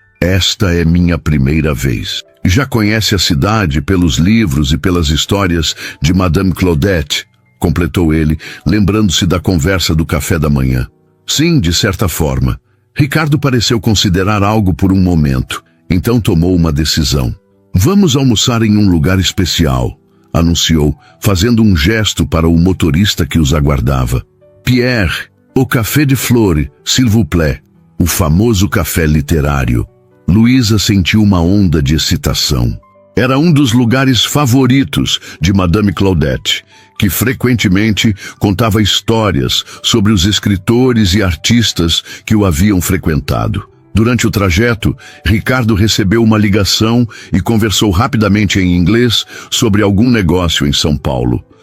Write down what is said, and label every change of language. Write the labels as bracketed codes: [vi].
[pt] Esta é minha primeira vez. Já conhece a cidade pelos livros e pelas histórias de Madame Claudette, completou ele, lembrando-se da conversa do café da manhã. Sim, de certa forma. Ricardo pareceu considerar algo por um momento, então tomou uma decisão. Vamos almoçar em um lugar especial, anunciou, fazendo um gesto para o motorista que os aguardava. [fr] Pierre, au Café de Flore, s'il vous plaît, [pt] o famoso café literário. Luísa sentiu uma onda de excitação. Era um dos lugares favoritos de Madame Claudette, que frequentemente contava histórias sobre os escritores e artistas que o haviam frequentado. Durante o trajeto, Ricardo recebeu uma ligação e conversou rapidamente em inglês sobre algum negócio em São Paulo.